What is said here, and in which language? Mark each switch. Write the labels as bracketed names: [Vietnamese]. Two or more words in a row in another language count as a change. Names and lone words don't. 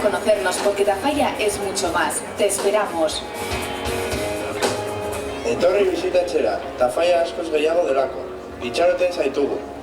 [Spanish] conocernos porque Tafalla es mucho más. Te esperamos. [Basque] Etorri bisitatzera, Tafalla askoz gehiago delako. Itxaroten zaitugu.